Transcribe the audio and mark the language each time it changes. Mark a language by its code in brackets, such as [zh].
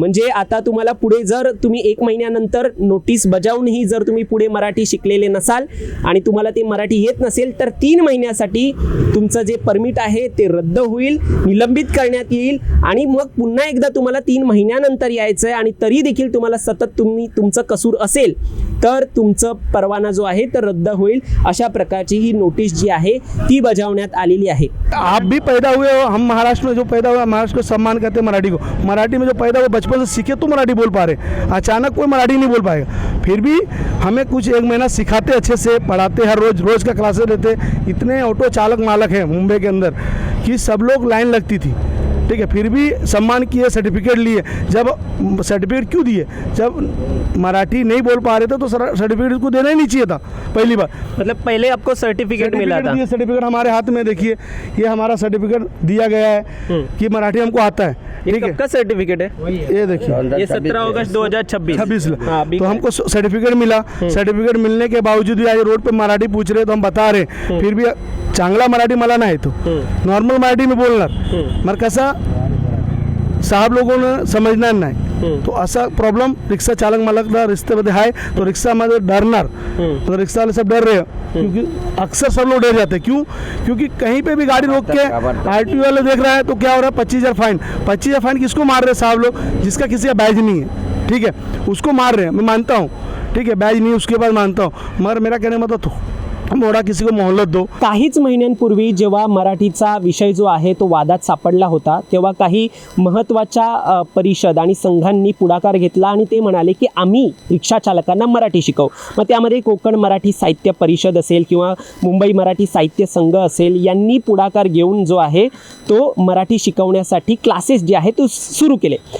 [mr] म्हणजे आता तुम्हाला पुढे जर तुम्ही 1 महिन्यानंतर नोटीस बजावूनही जर तुम्ही पुढे मराठी शिकलेले नसाल आणि तुम्हाला ते मराठी येत नसेल तर 3 महिन्यासाठी तुमचं जे परमिट आहे ते रद्द होईल, निलंबित करण्यात येईल आणि मग पुन्हा एकदा तुम्हाला 3 महिन्यानंतर यायचं आहे आणि तरी देखील तुम्हाला सतत तुमचं कसूर असेल तर तुमचं परवाना जो आहे तर रद्द होईल. अशा प्रकारची ही नोटीस जी आहे ती बजावण्यात आलेली आहे. [hi] आप भी पैदा हुए हो, हम महाराष्ट्र में जो पैदा हुआ महाराष्ट्र को सम्मान करते हैं मराठी को. मराठी में जो पैदा हुआ बचपन से सीखे तो मराठी बोल पा रहे, अचानक कोई मराठी नहीं बोल पाएगा. फिर भी हमें कुछ 1 महीना सिखाते, अच्छे से पढ़ाते, हर रोज का क्लासेस लेते. इतने ऑटो चालक मालक हैं मुंबई के अंदर कि सब लोग लाइन लगती थी, ठीक है, फिर भी सम्मान किए, सर्टिफिकेट लिए. जब सर्टिफिकेट क्यों दिए, जब मराठी नहीं बोल पा रहे थे तो सर्टिफिकेट उसको देना ही नहीं चाहिए था पहली बार. मतलब पहले आपको सर्टिफिकेट मिला था? सर्टिफिकेट हमारे हाथ में देखिए, ये हमारा सर्टिफिकेट दिया गया है कि मराठी हमको आता है. ठीक है, कब सर्टिफिकेट है ये देखिए, ये 17 अगस्त 2026 तो हमको सर्टिफिकेट मिला. सर्टिफिकेट मिलने के बावजूद भी आज रोड पे मराठी पूछ रहे तो हम बता रहे, फिर भी [mr] चांगला मराठी मला नाही [hi] तो नॉर्मल मराठी में [mr] बोलणार. मग कसा साहब लोगों समजणार नाही. तो असा प्रॉब्लेम रिक्शा चालक मालक रिश्तेमध्ये आहे. [hi] तो रिक्शा में डरणार, तो रिक्शा वाले सब डर रहे हैं क्योंकि अक्सर सब लोग डर जाते हैं. क्यों? क्योंकि कहीं पे भी गाड़ी रोक के RTO वाले देख रहा है तो क्या हो रहा है, 25,000 फाइन. 25,000 फाइन किसको मार रहे हैं साहब लोग? जिसका किसी का बैज नहीं है, ठीक है, उसको मार रहे हैं. मैं मानता हूँ, ठीक है, बैज नहीं उसके बाद मानता हूँ, मगर मेरा कहने मतलब तो मोड़ा किसी को मोहलत दो. [mr] काहीच महिन्यांपूर्वी जेव्हा मराठीचा विषय जो आहे तो वादात सापडला होता, तेव्हा काही महत्त्वाच्या परिषद आणि संघांनी पुढाकार घेतला आणि ते म्हणाले की आम्ही रिक्षा चालकांना मराठी शिकवू. मग त्यामध्ये कोकण मराठी साहित्य परिषद असेल किंवा मुंबई मराठी साहित्य संघ असेल, यांनी पुढाकार घेऊन जो आहे तो मराठी शिकवण्यासाठी क्लासेस जे आहे तो सुरू केले.